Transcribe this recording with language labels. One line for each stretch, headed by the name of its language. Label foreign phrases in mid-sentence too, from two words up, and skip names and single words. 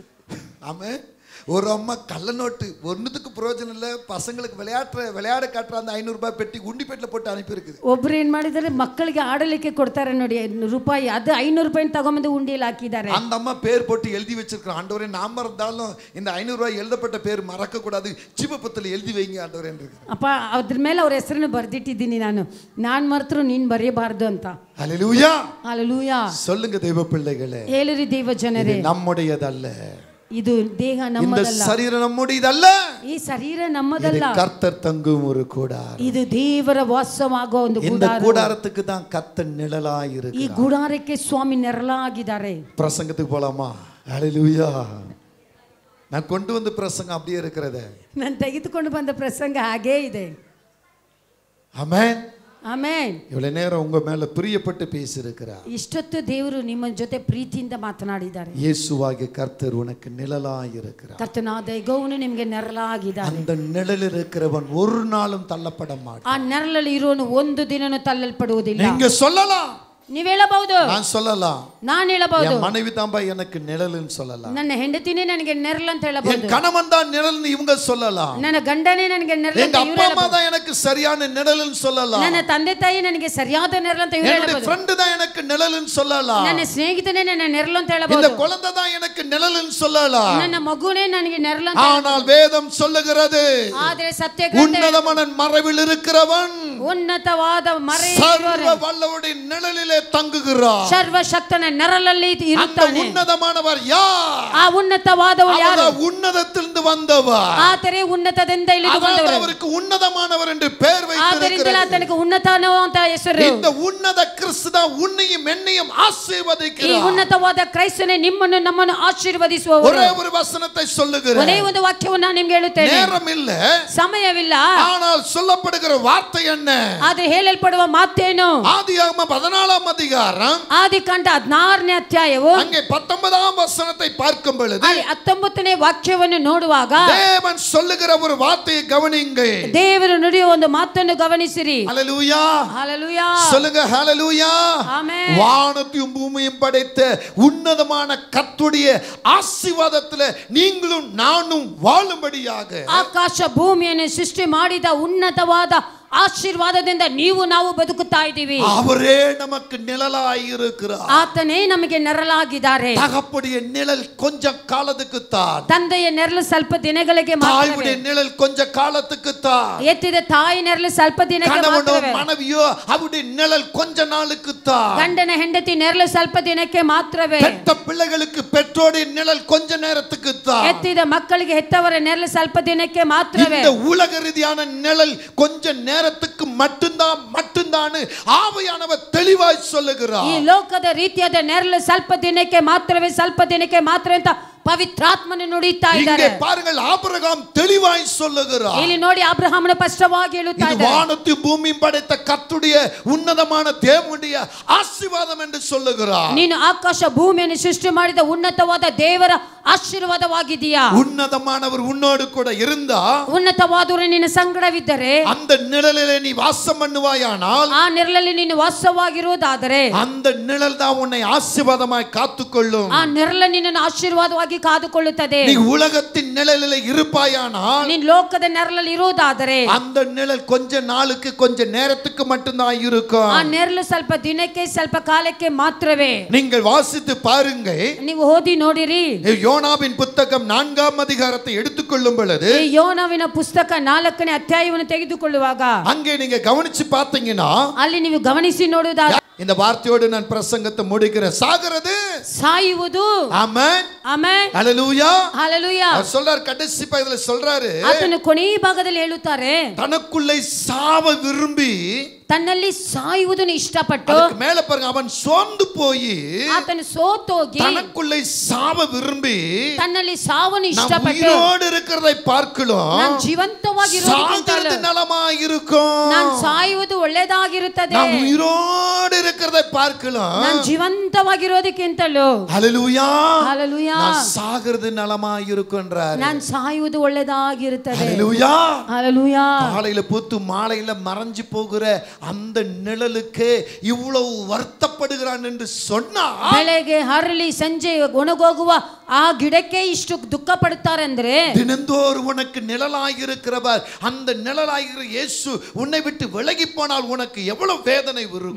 Tamil: ஆமே ஒரு அம்மா கள்ள நோட்டு ஒன்றுத்துக்கு பிரயோஜனம் இல்லை, பசங்களுக்கு விளையாட காட்டுற அந்த 500 ரூபாய் பெட்டி உண்டி பெட்டில போட்டு அனுப்பியிருக்குது.
Kannada: ಒಬ್ರು ಏನ್ ಮಾಡಿದ್ದಾರೆ, ಮಕ್ಕಳಿಗೆ ಆಡಲಿಕ್ಕೆ ಕೊಡ್ತಾರೆ ನೋಡಿ ರೂಪಾಯಿ, ಅದು 500 ರೂಪಾಯಿ ತಗೊಂಬಂದು ಉಂಡಿಯಲ್ಲಿ ಹಾಕಿದ್ದಾರೆ.
Tamil: அந்த அம்மா பேர் போட்டு எழுதி வச்சிருக்கான், ஆண்டவரே நாம இருந்தாலும் இந்த 500 ரூபாய் எழுதப்பட்ட பேர் மறக்க கூடாது, ஜீவபுத்தல எழுதி வைங்க ஆண்டவரே இருக்கு.
Kannada: ಅಪ್ಪ ಅದ್ರ ಮೇಲೆ ಅವ್ರ ಹೆಸರನ್ನು ಬರ್ದಿಟ್ಟಿದ್ದೀನಿ, ನಾನು ಮರ್ತರು ನೀನ್ ಬರೆಯಬಾರದು ಅಂತ.
Tamil: ஹல்லேலூயா ஹல்லேலூயா. சொல்லுங்க தெய்வ பிள்ளைகளே,
Kannada: ಹೇಳಿರಿ ದೇವ ಜನರೇ,
Tamil: நம்முடையதல்ல,
Kannada: ಇದು ದೇಹ ನಮ್ಮದಲ್ಲ,
Tamil: இந்த சரீரம் நம்முடையதல்ல,
Kannada: ಈ ಶರೀರ ನಮ್ಮದಲ್ಲ,
Tamil: கர்த்தர் தங்கும் ஒரு கூடாரம்,
Kannada: ಇದು ದೇವರ ವಾಸವಾಗುವ ಒಂದು
Tamil: இந்த
Kannada: ಗುಡಾರ.
Tamil: கூடாரத்துக்கு தான் கர்த்தர் நிழலாய் இருக்கிறார்.
Kannada: ಈ ಗುಡಾರಕ್ಕೆ ಸ್ವಾಮಿ ನೆರಳಾಗಿದ್ದಾರೆ.
Tamil: பிரசங்கத்துக்கு போலாமா? ஹல்லேலூயா. நான் கொண்டு வந்து பிரசங்கம் அப்படியே இருக்கிறது,
Kannada: ನಾನು ತೆಗೆದುಕೊಂಡು ಬಂದ ಪ್ರಸಂಗ ಹಾಗೇ ಇದೆ.
Tamil: ஆமென்
Kannada: ಆಮೆನ್.
Tamil: இவ்வளவு நேரம் உங்க மேல பிரியப்பட்டு பேசி இருக்கிறார்.
Kannada: ಇಷ್ಟೊತ್ತು ದೇವರು ನಿಮ್ಮ ಜೊತೆ ಪ್ರೀತಿಯಿಂದ ಮಾತನಾಡಿದ್ದಾರೆ.
Tamil: இயேசுவாகிய கர்த்தர் உனக்கு நிழலாய் இருக்கிறார்.
Kannada: ಕರ್ತನಾದ ಯೆಹೋವನು ನಿಮಗೆ ನೆರಳಾಗಿದ್ದಾನೆ.
Tamil: அந்த நிழலில் இருக்கிறவன் ஒரு நாளும் தள்ளப்பட மாட்டான்.
Kannada: ಆ ನೆರಳಲ್ಲಿ ಇರೋನು ಒಂದು ದಿನನೂ ತಳ್ಳಲ್ಪಡುವುದಿಲ್ಲ.
Tamil: நீங்க சொல்லலாம்,
Kannada: ನೀವ್ ಹೇಳಬಹುದು,
Tamil: நான் சொல்லலாம்,
Kannada: ನಾನು ಹೇಳಬಹುದು,
Tamil: என் மனைவி தான்பா எனக்கு நிழல்னு சொல்லலாம்,
Kannada: ನನ್ನ ಹೆಂಡತಿನೇ ನನಗೆ ನೆರಳು ಅಂತ ಹೇಳಬಹುದು,
Tamil: என் கணவன் தான் நிழல்னு இவங்க சொல்லலாம்,
Kannada: ನನ್ನ ಗಂಡನೇ ನನಗೆ ನೆರಳು
Tamil: எங்க
Kannada: ಅಂತ ಇವರು
Tamil: அப்பா அம்மா
Kannada: ಹೇಳಬಹುದು,
Tamil: தான் எனக்கு சரியான நிழல்னு சொல்லலாம்,
Kannada: ನನ್ನ ತಂದೆ ತಾಯಿ ನನಗೆ ಸರಿಯಾದ ನೆರಳು ಅಂತ ಇವರು
Tamil: என்னுடைய
Kannada: ಹೇಳಬಹುದು,
Tamil: ஃப்ரெண்ட் தான் எனக்கு நிழல்னு சொல்லலாம்,
Kannada: ನನ್ನ ಸ್ನೇಹಿತನೇ ನನ್ನ ನೆರಳು ಅಂತ
Tamil: இந்த
Kannada: ಹೇಳಬಹುದು,
Tamil: குழந்தை தான் எனக்கு நிழல்னு சொல்லலாம்.
Kannada: ನನ್ನ ಮಗುನೇ ನನಗೆ ನೆರಳು ಅಂತ
Tamil: ஆனால் வேதம் சொல்லுகிறது,
Kannada: ಆದ್ರೆ ಸತ್ಯ ಗ್ರಂಥ
Tamil: உன்னதமான மறைவில் இருக்கிறவன்
Kannada: ಉನ್ನತವಾದ
Tamil: சர்வ வல்லவருடைய நிழலிலே தங்குகிறார்.
Kannada: ಸರ್ವಶಕ್ತನ ನೆರಳಲ್ಲಿ
Tamil: அந்த
Kannada: ಇರುತ್ತಾನೆ.
Tamil: உன்னதமானவர் யார்?
Kannada: ಆ ಉನ್ನತವಾದವರು ಯಾರು?
Tamil: அவர் உன்னதத்திலிருந்து வந்தவர்,
Kannada: ಆತನೇ ಉನ್ನತದಿಂದ ಇಳಿದು
Tamil: அதாவது
Kannada: ಬಂದವರು,
Tamil: அவருக்கு உன்னதமானவர் என்று பெயர்
Kannada: ಆದ್ದರಿಂದಲೇ
Tamil: வைத்திருக்கிறார்.
Kannada: ಆತನಿಗೆ ಉನ್ನತನೋ ಅಂತ ಹೆಸರು.
Tamil: இந்த உன்னத கிறிஸ்து தான் உன்னையும் என்னையும்
Kannada: ಈ
Tamil: ஆசீர்வதிக்கிறார்.
Kannada: ಉನ್ನತವಾದ ಕ್ರೈಸ್ತನೇ ನಿಮ್ಮನ್ನು ನಮ್ಮನ್ನು ಆಶೀರ್ವದಿಸುವವರು.
Tamil: ஒரே ஒரு வசனத்தை சொல்லுகிறேன்,
Kannada: ಒಂದೇ ಒಂದು ವಾಕ್ಯವನ್ನು ನಾನು ನಿಮಗೆ ಹೇಳುತ್ತೇನೆ.
Tamil: நேரம் இல்ல,
Kannada: ಸಮಯವಿಲ್ಲ,
Tamil: ஆனால் சொல்லப்படுகிற வார்த்தை என்ன?
Kannada: ಆದ್ರೆ ಹೇಳಲ್ಪಡುವ ಮಾತೇನು?
Tamil: ஆதியாகமம் 14ஆம் அதிகாரம்
Kannada: ಆದಿಕಾಂಡ 16ನೇ ಅಧ್ಯಾಯವು
Tamil: அங்கே 19ஆம் வசனத்தை பார்க்கும் பொழுது
Kannada: ಅಲ್ಲಿ 19ನೇ ವಾಕ್ಯವನ್ನು ನೋಡುವಾಗ
Tamil: தேவன் சொல்லுகிற ஒரு வார்த்தையை கவனியுங்கள்.
Kannada: ದೇವರು ನುಡಿಯುವ ಒಂದು ಮಾತನ್ನು ಗಮನಿಸಿರಿ.
Tamil: ஹல்லேலூயா. ஹalleluya. சொல்லுங்க ஹல்லேலூயா. ஆமென். வானத்தையும் பூமியையும் படைத்த உன்னதமான கர்த்தருடைய ஆசீர்வாதத்திலே நீங்களும் நானும் வாழும்படியாக
Kannada: ಆಕಾಶ ಭೂಮಿಯನ್ನು ಸೃಷ್ಟಿ ಮಾಡಿದ ಉನ್ನತವಾದ ಆಶೀರ್ವಾದದಿಂದ ನೀವು ನಾವು ಬದುಕುತ್ತಾ ಇದ್ದೀವಿ.
Tamil: அவரே நமக்கு நிழலாய் இருக்கிறார்.
Kannada: ಆತನೇ ನಮಗೆ ನೆರಳಾಗಿದ್ದಾರೆ.
Tamil: தகப்பனுடைய நிழல் கொஞ்ச காலத்துக்கு தான்,
Kannada: ತಂದೆಯ ನೆರಳು ಸ್ವಲ್ಪ ದಿನಗಳಿಗೆ ಮಾತ್ರವೇ,
Tamil: தாயுடைய நிழல் கொஞ்ச காலத்துக்கு தான்,
Kannada: ಎತ್ತಿದ ತಾಯಿ ನೆರಳು ಸ್ವಲ್ಪ ದಿನಕ್ಕೆ
Tamil: கணவனோ
Kannada: ಮಾತ್ರವೇ,
Tamil: மனைவியோ அவருடைய நிழல் கொஞ்ச நாளுக்கு தான்,
Kannada: ಗಂಡನ ಹೆಂಡತಿ ನೆರಳು ಸ್ವಲ್ಪ ದಿನಕ್ಕೆ ಮಾತ್ರವೇ,
Tamil: பெற்ற பிள்ளைகளுக்கு பெற்றோருடைய நிழல் கொஞ்ச நேரத்துக்கு தான்,
Kannada: ಎತ್ತಿದ ಮಕ್ಕಳಿಗೆ ಹೆತ್ತವರ ನೆರಳು ಸ್ವಲ್ಪ ದಿನಕ್ಕೆ ಮಾತ್ರವೇ,
Tamil: இந்த உலக ரீதியான நிழல் கொஞ்ச நேரத்துக்கு மட்டும்தான் ஆவியானவர் தெளிவாய் சொல்லுகிறார்.
Kannada: ಈ ಲೋಕದ ರೀತಿಯಾದ ನೆರಳು ಸ್ವಲ್ಪ ದಿನಕ್ಕೆ ಮಾತ್ರವೇ, ಸ್ವಲ್ಪ ದಿನಕ್ಕೆ ಮಾತ್ರ ಅಂತ ಪವಿತ್ರಾತ್ಮನು ನುಡಿತಾ ಇದ್ದಾರೆ.
Tamil: இங்கே பாருங்கள், ஆபிரகாம் தெளிவாய் சொல்லுகிறார்.
Kannada: ಇಲ್ಲಿ ನೋಡಿ ಅಬ್ರಹಾಮನು ಸ್ಪಷ್ಟವಾಗಿ ಹೇಳುತ್ತಾ
Tamil: இது
Kannada: ಇದ್ದಾರೆ,
Tamil: வானத்தையும் பூமியும் படைத்த கர்த்தருடைய உன்னதமான தேவனுடைய ஆசீர்வாதம் என்று சொல்லுகிறார்.
Kannada: ನೀನು ಆಕಾಶ ಭೂಮಿಯನ್ನು ಸೃಷ್ಟಿ ಮಾಡಿದ ಉನ್ನತವಾದ ದೇವರ ಆಶೀರ್ವಾದವಾಗಿದೆಯಾ?
Tamil: உன்னதமானவர் உன்னோடு கூட இருந்தா,
Kannada: ಉನ್ನತವಾದವರು ನಿನ್ನ ಸಂಗಡವಿದ್ದರೆ,
Tamil: அந்த நிழலிலே நீ வாசம் பண்ணுவாயானால்,
Kannada: ಆ ನೆರಳಲ್ಲಿ ನೀನು ವಾಸವಾಗಿರುವುದಾದರೆ,
Tamil: அந்த நிழல் தான் உன்னை ஆசீர்வாதமாய் காத்துக்கொள்ளும்.
Kannada: ಆ ನೆರಳು ನಿನ್ನನ್ನು ಆಶೀರ್ವಾದವಾಗಿ ಕಾದುಕೊಳ್ಳುತ್ತದೆ.
Tamil: நீ உலகத்தின் நிழலிலே இருப்பாயானால்,
Kannada: ನೀನು ಲೋಕದ ನೆರಳಲ್ಲಿ ಇರುವುದಾದರೆ,
Tamil: அந்த நிழல் கொஞ்ச நாளுக்கு கொஞ்ச நேரத்துக்கு மட்டும்தான் இருக்கும்.
Kannada: ಆ ನೆರಳು ಸ್ವಲ್ಪ ದಿನಕ್ಕೆ ಸ್ವಲ್ಪ ಕಾಲಕ್ಕೆ ಮಾತ್ರವೇ.
Tamil: நீங்கள் வாசித்து பாருங்கள்,
Kannada: ನೀವು ಓದಿ ನೋಡಿರಿ.
Tamil: யோனாவின் புத்தகம் 4ஆம் அதிகாரத்தை எடுத்துக்கொள்ளும் பொழுது,
Kannada: ಈ ಯೋನವಿನ ಪುಸ್ತಕ 4ನೇ ಅಧ್ಯಾಯವನ್ನು ತೆಗೆದುಕೊಳ್ಳುವಾಗ
Tamil: அங்கே நீங்க கவனிச்சு பார்த்தீங்கன்னா,
Kannada: ಅಲ್ಲಿ ನೀವು ಗಮನಿಸಿ ನೋಡುವುದಾದರೆ,
Tamil: இந்த வார்த்தையோடு நான் பிரசங்கத்தை முடிக்கிறேன். சாகிறது
Kannada: ಸಾಯುವುದು.
Tamil: ஆமென்.
Kannada: ಆಮೆನ್.
Tamil: ஹல்லேலூயா.
Kannada: ಹಲ್ಲೆಲೂಯಾ.
Tamil: அவர் சொல்றார், கடைசி பகுதியில சொல்றாரு,
Kannada: ಆತನು ಕೊನೆಯ ಭಾಗದಲ್ಲಿ ಹೇಳುತ್ತಾರೆ,
Tamil: தனக்குள்ளே சாவ விரும்பி,
Kannada: ತನ್ನಲ್ಲಿ ಸಾಯುವುದನ್ನು ಇಷ್ಟಪಟ್ಟು,
Tamil: அதுக்கு மேல பாருங்க, அவன் சோர்ந்து போய்
Kannada: ಆತನು ಸೋತೋಗಿ
Tamil: தனக்குள்ளே சாவ விரும்பி,
Kannada: ತನ್ನಲ್ಲಿ ಸಾವನ್ನು
Tamil: நாம்
Kannada: ಇಷ್ಟಪಟ್ಟು,
Tamil: உயிரோடு இருக்கிறதை பார்க்கலாம்,
Kannada: ನಾನು ಜೀವಂತವಾಗಿರುವುದಕ್ಕಿಂತಲೂ
Tamil: சாகிறது நலமா இருக்கும்.
Kannada: ನಾನು ಸಾಯುವುದು ಒಳ್ಳೆಯದಾಗಿರುತ್ತದೆ.
Tamil: நாம் உயிரோடு இருக்கிறதை பார்க்கலாம்.
Kannada: ನಾನು ಜೀವಂತವಾಗಿರೋದಕ್ಕಿಂತಲೂ
Tamil: ஹalleluya ஹalleluya நான் சாகிறது நலமாய் இருக்குன்றார்.
Kannada: ನಾನು ಸಾಯುವುದು ಒಳ್ಳೆಯದಾಗಿರುತ್ತದೆ.
Tamil: ஹalleluya ஹalleluya காலையில பூத்து மாலையில மறைஞ்சு போகிற அந்த நிழலுக்கு இவ்வளவு வருத்தப்படுகிறான் என்று சொன்னா,
Kannada: ಬೆಳಗ್ಗೆ ಹರಳಿ ಸಂಜೆ ಒಣಗೋಗುವ ಆ ಗಿಡಕ್ಕೆ ಇಷ್ಟು ದುಃಖ ಪಡುತ್ತಾರೆ ಅಂದ್ರೆ,
Tamil: தினந்தோறும் உனக்கு நிழலாய் இருக்கிறவர், அந்த நிழலாகிற இயேசு உன்னை விட்டு விலகி போனால் உனக்கு எவ்வளவு வேதனை வரும்.